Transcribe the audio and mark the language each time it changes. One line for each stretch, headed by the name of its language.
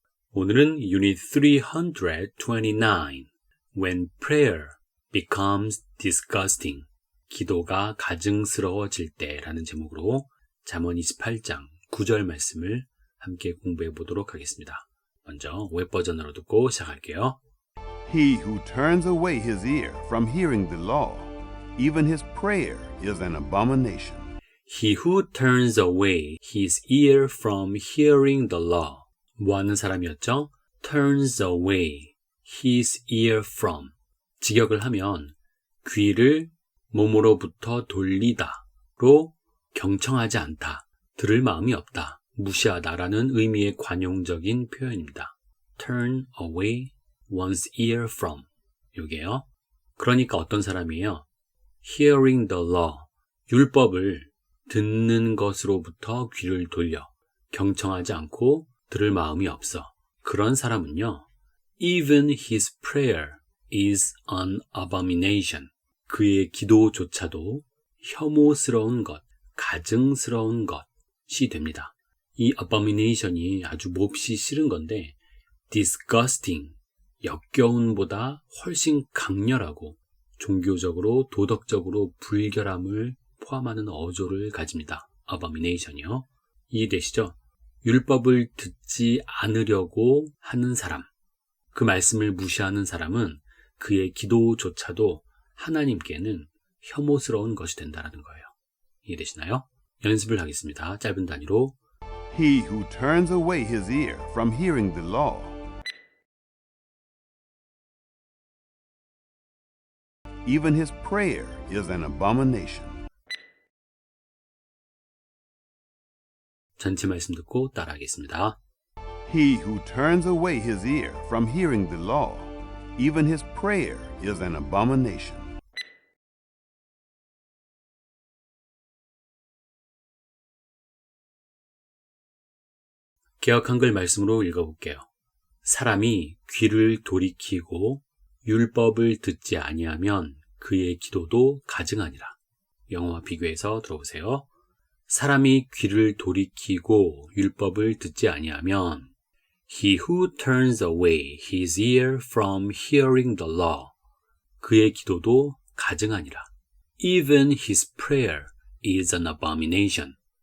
Korean: 오늘은 Unit 329
English: When Prayer Becomes Disgusting
Korean: 기도가 가증스러워질 때라는 제목으로 잠언 28장 9절 말씀을 함께 공부해 보도록 하겠습니다. 먼저 웹버전으로 듣고 시작할게요.
English: He who turns away his ear from hearing the law, even his prayer is an abomination. He who turns away his ear from hearing the law.
Korean: 뭐 하는 사람이었죠?
English: Turns away his ear from.
Korean: 직역을 하면 귀를 몸으로부터 돌리다로 경청하지 않다. 들을 마음이 없다, 무시하다라는 의미의 관용적인 표현입니다.
English: Turn away one's ear from.
Korean: 요게요. 그러니까 어떤 사람이에요?
English: Hearing the law.
Korean: 율법을 듣는 것으로부터 귀를 돌려 경청하지 않고 들을 마음이 없어. 그런 사람은요.
English: Even his prayer is an abomination.
Korean: 그의 기도조차도 혐오스러운 것, 가증스러운 것이 됩니다. 이 abomination이 아주 몹시 싫은 건데 disgusting, 역겨운보다 훨씬 강렬하고 종교적으로 도덕적으로 불결함을 포함하는 어조를 가집니다. abomination이요. 이해되시죠? 율법을 듣지 않으려고 하는 사람, 그 말씀을 무시하는 사람은 그의 기도조차도 하나님께는 혐오스러운 것이 된다는 거예요. 이해되시나요? 연습을 하겠습니다. 짧은 단위로.
English: He who turns away his ear from hearing the law, even his prayer is an abomination.
Korean: 전체 말씀 듣고 따라하겠습니다.
English: He who turns away his ear from hearing the law, even his prayer is an abomination.
Korean: 개역 한글 말씀으로 읽어볼게요. 사람이 귀를 돌이키고 율법을 듣지 아니하면 그의 기도도 가증하니라. 영어와 비교해서 들어보세요. 사람이 귀를 돌이키고 율법을 듣지 아니하면
English: He who turns away his ear from hearing the law.
Korean: 그의 기도도 가증하니라.
English: Even his prayer is an abomination.